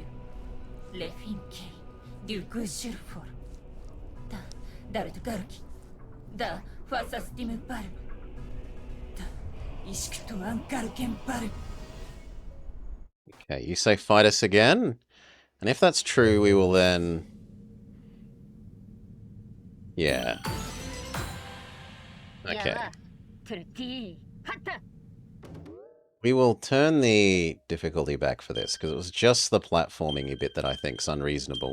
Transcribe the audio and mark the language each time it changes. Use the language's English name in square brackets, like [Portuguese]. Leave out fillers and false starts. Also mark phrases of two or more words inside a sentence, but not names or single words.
[English] Le Finke. Du Gujurfor. Da Darut Garki. Da Fasastim Bar. Da Ishktu Ankarken Bar. Okay, you say fight us again? And if that's true, we will then... Yeah. Okay. We will turn the difficulty back for this, because it was just the platforming bit that I think is unreasonable.